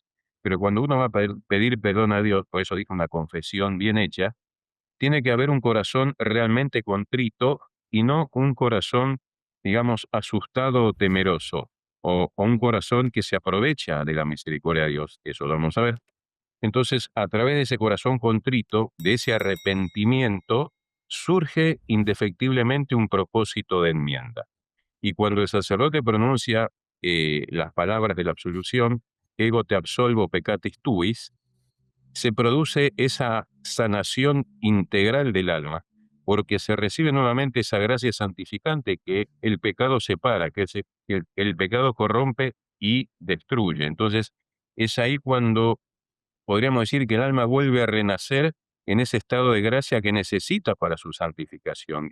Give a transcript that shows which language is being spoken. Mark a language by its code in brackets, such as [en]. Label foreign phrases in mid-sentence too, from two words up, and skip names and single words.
[es] Pero cuando uno va a pedir perdón a Dios, por eso dijo una confesión bien hecha, tiene que haber un corazón realmente contrito y no un corazón, digamos, asustado o temeroso, o un corazón que se aprovecha de la misericordia de Dios. Eso lo vamos a ver. Entonces, a través de ese corazón contrito, de ese arrepentimiento, surge indefectiblemente un propósito de enmienda. Y cuando el sacerdote pronuncia las palabras de la absolución, [la] ego te absolvo peccatis tuis, [es] se produce esa sanación integral del alma, porque se recibe nuevamente esa gracia santificante que el pecado separa, que el pecado corrompe y destruye. Entonces, es ahí cuando podríamos decir que el alma vuelve a renacer en ese estado de gracia que necesita para su santificación.